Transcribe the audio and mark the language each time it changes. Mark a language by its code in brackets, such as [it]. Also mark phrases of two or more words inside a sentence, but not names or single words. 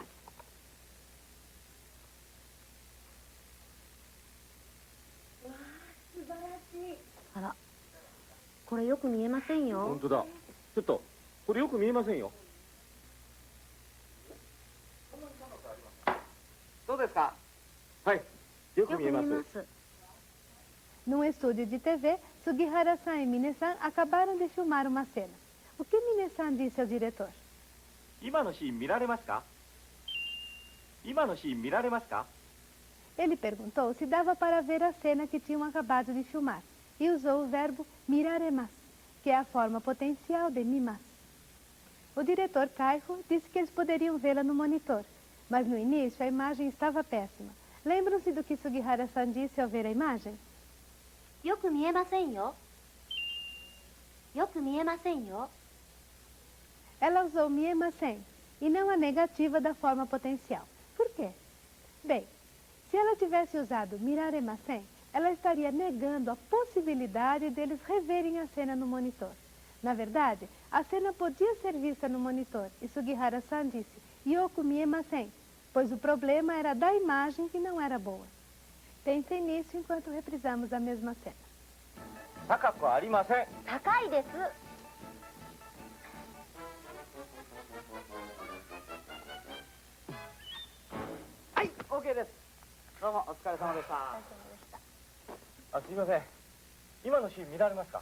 [ja] かりました。素晴らしい。あら、これよく見えませんよ。本当だ。ちょっと、これよく見えませんよ。どうですか？はい。よよく見えく見えます。ます。 [pt] Num estúdio de TV, Sugihara-san e Mine-san acabaram de filmar uma cena. O que Mine-san disse ao diretor? [ja] 今のシーン見られますか？今のシーン見られますか？ [pt] Ele perguntou se dava para ver a cena que tinham acabado de filmar e usou o verbo miraremas, que é a forma potencial de mimas. O diretor Kaiho disse que eles poderiam vê-la no monitor, mas no início a imagem estava péssima. Lembram-se do que Sugihara-san disse ao ver a imagem? [ja] よく見えませんよ。よく見えませんよ。 [pt] Ela usou miemasen e não a negativa da forma potencial. Por quê? Bem, se ela tivesse usado miraremasen, ela estaria negando a possibilidade deles reverem a cena no monitor. Na verdade, a cena podia ser vista no monitor e Sugihara-san disse [ja] よく見えません, [pt] pois o problema era da imagem que não era boa. Pensem nisso enquanto reprisamos a mesma cena. [ja] 高くありません。高いです。はい、OK です。どうもお疲れ様でした。あ、すいません。今のシーン見られますか？